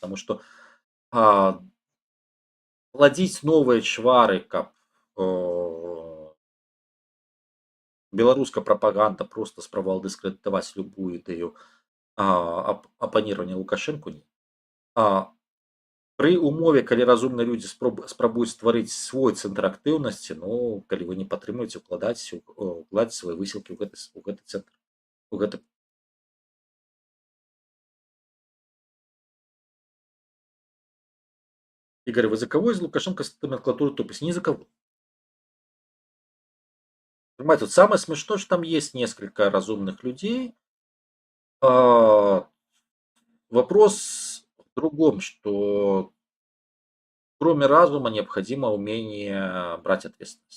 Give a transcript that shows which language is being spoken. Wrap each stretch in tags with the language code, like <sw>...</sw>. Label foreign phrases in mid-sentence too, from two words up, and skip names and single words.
<be>Таму што пладзіць новыя чвары, каб беларуская прапаганда проста спрабавала дыскрэдытаваць любую ідэю апанирования Лукашэнку. Пры умове, калі разумныя людзі спрабуюць стварыць свой цэнтр актыўнасці, ну калі вы не падтрымуеце, укладаць свае высілкі ў гэты цэнтр, у гэты.</be> <ru>Игорь, вы за кого из лукашенковской номенклатуры топите? Ни за кого. Понимаете, вот самое смешное, что там есть несколько разумных людей. Вопрос в другом, что кроме разума необходимо умение брать ответственность.</ru>